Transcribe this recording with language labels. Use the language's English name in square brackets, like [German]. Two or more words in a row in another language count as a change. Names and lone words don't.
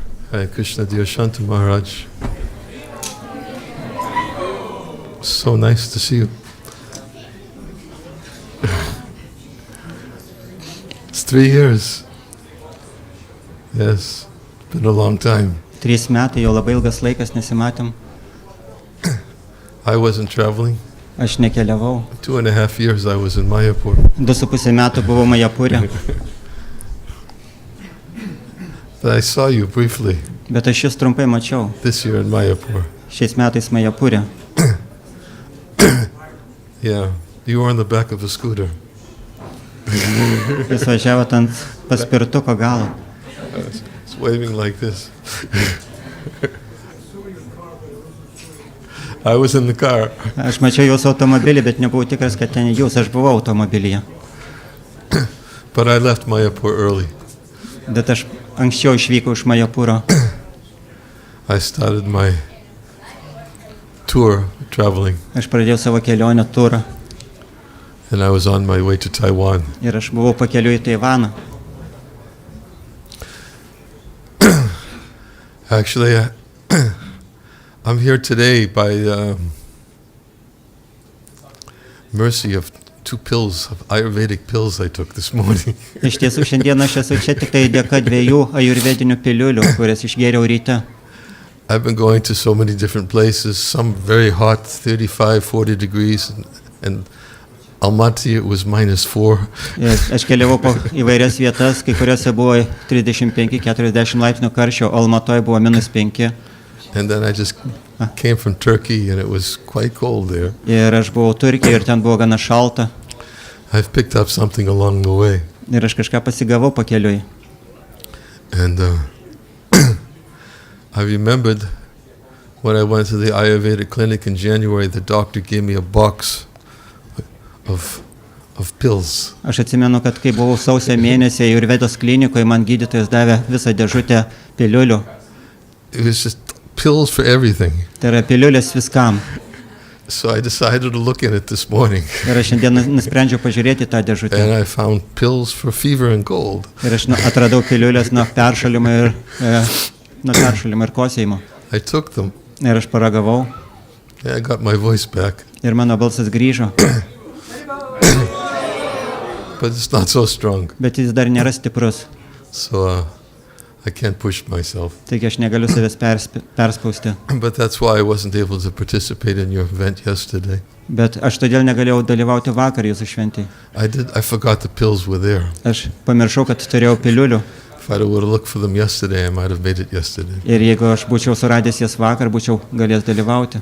[English] Hare Krishna, dear Shanta Maharaj. So nice to see you. It's 3 years. Yes, it's been a long time. [Lithuanian] 3 metai, jau labai ilgas laikas nesimatėm. [English] I wasn't traveling. [Lithuanian] Aš nekeliavau. [English] 2.5 years I was in Mayapur. [Lithuanian] 2,5 metų buvau Majapūre. [English] But I saw you briefly [Lithuanian] Bet aš jūs trumpai mačiau. [English] this year in Mayapur. [Lithuanian] Šiais metais Majapūre. [English] Yeah, you were on the back of a scooter. [Lithuanian] Jūs važiavote ant paspirtuko galo. [English] It's waving like this. I was in the car. [Lithuanian] Aš mačiau jūsų automobilį, bet nebuvau tikras, kad ten jūs. Aš buvau automobilyje. [English] But I left Mayapur early. [Lithuanian] Bet aš anksčiau išvykau iš Majapūro. [English] I started my tour traveling, [Lithuanian] Aš pradėjau savo kelionę turą. [English] and I was on my way to Taiwan. [Lithuanian] Ir aš buvau pakeliu į Taivaną. [English] Actually, I'm here today by mercy of 2 pills, of Ayurvedic pills I took this morning. [Lithuanian] Iš tiesų, šiandien aš esu čia tik tai dėka 2 ajurvedinių piliulių, kurias išgėriau ryte. [English] I've been going to so many different places, some very hot, 35, 40 degrees, and Almaty it was -4. [Lithuanian] Ir aš keliavau po įvairias vietas, kai kuriuose buvo 35-40 laipsnių karščio, o Almatoje buvo -5. [English] And then I just came from Turkey, and it was quite cold there. [Lithuanian] Ir aš buvau Turkijoje ir ten buvo gana šalta. [English] I've picked up something along the way. [Lithuanian] Ir aš kažką pasigavau pakeliui. [English] And I remembered when I went to the Ayurvedic clinic in January, the doctor gave me a box of pills. [Lithuanian] Aš atsimenu, kad kai buvau sausio mėnesį Ajurvedos klinikoje, man gydytojas davė visą dėžutę piliulių. [English] It was just pills for everything. [Lithuanian] Tai yra piliulės viskam. [English] So I decided to look at it this morning. [Lithuanian] Ir aš šiandien nusprendžiau pažiūrėti tą dėžutę. [English] And I found pills for fever and cold. [Lithuanian] Ir aš atradau piliulės nuo peršalimo ir kosėjimo. [English] I took them. [Lithuanian] Ir aš paragavau. [English] And I got my voice back. [Lithuanian] Ir mano balsas grįžo. [English] But it's not so strong. [Lithuanian] Bet jis dar nėra stiprus. [English] So I can't push myself. [Lithuanian] Taigi aš negaliu savęs perspausti. [English] But that's why I wasn't able to participate in your event yesterday. [Lithuanian] Bet aš todėl negalėjau dalyvauti vakar jūsų šventėje. [English] I forgot the pills were there. [Lithuanian] Aš pamiršau, kad turėjau piliulių. [English] If I would have looked for them yesterday, I might have made it yesterday. [Lithuanian] Ir jeigu aš būčiau suradęs jas vakar, būčiau galėjęs dalyvauti.